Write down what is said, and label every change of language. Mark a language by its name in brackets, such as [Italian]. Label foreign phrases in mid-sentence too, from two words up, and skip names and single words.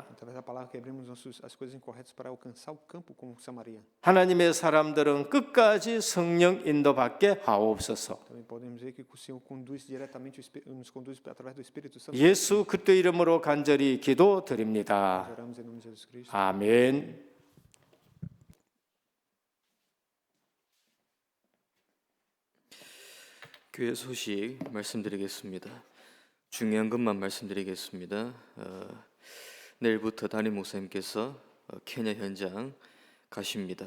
[Portuguese] Através da palavra quebremos as coisas incorretas para alcançar o campo como Samaria. [Korean] 하나님의 사람들은 끝까지 성령 인도받게 하옵소서. [Portuguese] Também podemos ver que o Senhor conduz diretamente, nos conduz através do Espírito Santo. [Korean] 예수 그리스도 이름으로 간절히 기도드립니다. [Portuguese] Oramos em nome de Jesus Cristo. [Korean] 아멘. 교회 소식 말씀드리겠습니다. 중요한 것만 말씀드리겠습니다. 내일부터 담임 목사님께서 케냐 현장 가십니다.